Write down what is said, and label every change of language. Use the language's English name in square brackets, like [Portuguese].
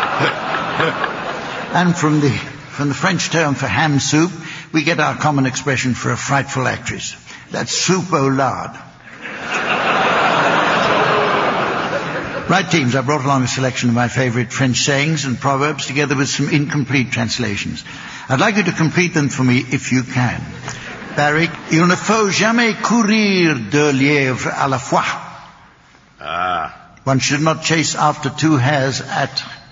[English] And from the French term for ham soup, we get our common expression for a frightful actress. That's soup au lard. Right, teams, I brought along a selection of my favourite French sayings and proverbs together with some incomplete translations. I'd like you to complete them for me if you can. [French] Barry, il ne faut jamais courir deux lièvres à la fois. Ah. [English] One should not chase after two hares at...